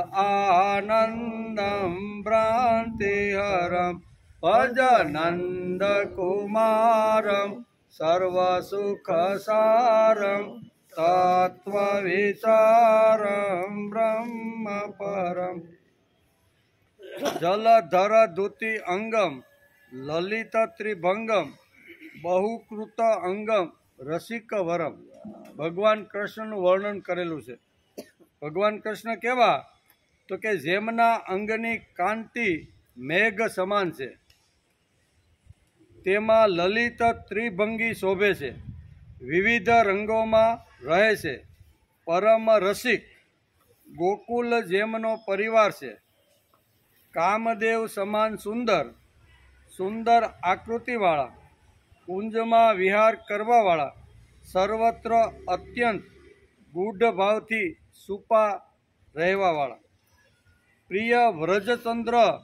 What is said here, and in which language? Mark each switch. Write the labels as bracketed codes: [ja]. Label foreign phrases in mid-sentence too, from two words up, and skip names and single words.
[sa] आनंदम भ्रांतिहरम भजनंद कुमारम सर्वसुखसारम तत्वविचारम ब्रह्म परम। जलधर धुति अंगम ललित त्रिभंगम बहुकृत अंगम रसिक वरम। [gu] भगवान कृष्णનું વર્ણન કરેલું છે। ભગવાન કૃષ્ણ કેવા તો કે જેમના અંગની કાંતિ મેઘ સમાન છે, તેમાં લલિત ત્રિભંગી શોભે છે, વિવિધ રંગોમાં રહે છે, પરમ રસિક ગોકુલ જેમનો પરિવાર છે, કામદેવ સમાન સુંદર સુંદર આકૃતિવાળા, કુંજમાં વિહાર કરવાવાળા, સર્વત્ર અત્યંત ગૂઢ ભાવથી સુપા રહેવાવાળા, પ્રિય વ્રજચંદ્ર